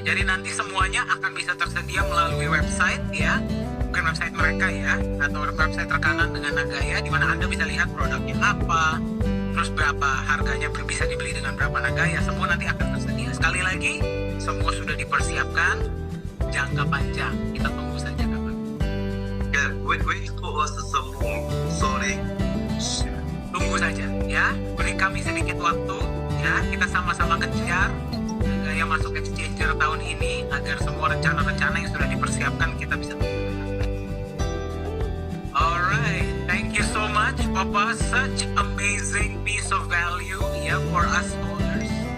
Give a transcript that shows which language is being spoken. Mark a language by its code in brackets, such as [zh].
[id] Jadi nanti semuanya akan bisa tersedia melalui website ya, bukan website mereka ya, atau website rekanan dengan Nagaya, di mana Anda bisa lihat produknya apa, terus berapa harganya bisa dibeli dengan berapa Nagaya, semua nanti akan tersedia. Sekali lagi, semua sudah dipersiapkan jangka panjang. Kita tunggu saja kapan. [en] Yeah, wait for us some more. Sorry. [id] Tunggu saja ya, beri kami sedikit waktu ya, kita sama-sama kejar Nagaya masuk exchanger tahun ini agar semua rencana-rencana yang sudah dipersiapkan kita bisa lakukan. [en] Alright, thank you so much Papa, such amazing piece of value ya for us owners.